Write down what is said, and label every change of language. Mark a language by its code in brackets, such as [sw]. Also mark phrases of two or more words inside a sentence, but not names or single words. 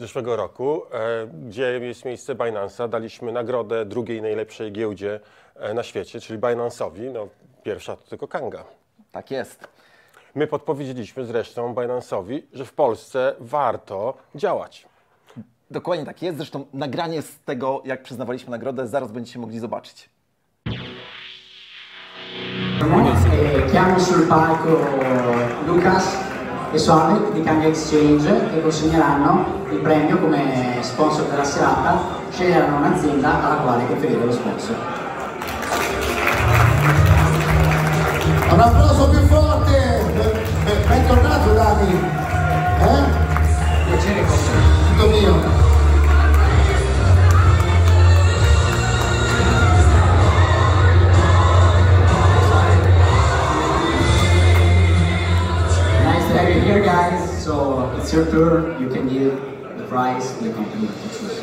[pl] Gdzie jest miejsce Binance'a. Daliśmy nagrodę drugiej najlepszej giełdzie na świecie, czyli Binance'owi. No, pierwsza to tylko Kanga. Tak jest. My podpowiedzieliśmy zresztą Binance'owi, że w Polsce warto działać. Dokładnie tak jest. Zresztą nagranie z tego, jak przyznawaliśmy nagrodę, zaraz będziecie mogli zobaczyć. [it] Chiamo sul palco Lucas e Sonic di Kanga Exchange che consegneranno il premio come sponsor della serata. Sceglieranno un'azienda alla quale preferire lo sponsor. Un applauso più forte! Bentornato Dani! Piacere con Tutto mio! [en] Nice to have you here, guys. So it's your turn. You can give the prize to the company to choose.